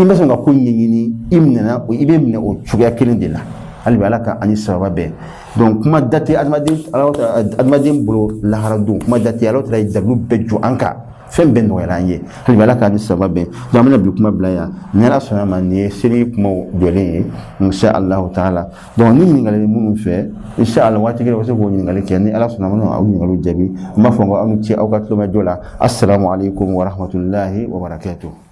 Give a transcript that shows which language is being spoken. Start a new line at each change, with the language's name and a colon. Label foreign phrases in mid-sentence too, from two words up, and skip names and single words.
Bambara: ma sɔn ka ko ɲɛɲini i bɛ minɛ o cogoya kelen de la hali bi ala ka ani sababa bɛɛ donc kuma date adamaden bolo lahara don kuma date ala taala ye dalu bɛɛ jɔ an kan fɛn bɛɛ nɔgɔyara an ye hali bi ala ka ani sababa bɛɛ donc an bɛna bi kuma bila yan ni ala sɔnna ma nin ye seli kumaw jɔlen ye
Arabic: إن شاء الله تعالى
Bambara: donc ni ɲininkali minnu fɛ
Arabic: إن شاء الله
Bambara: waati kelen u bɛ se k'o ɲininkali kɛ ni ala sɔnna ma aw ɲininkaliw jaabi n b'a fɔ ko aw ni ce aw ka tulomajɔ la
Arabic: السلام عليكم ورحمة الله وبركاته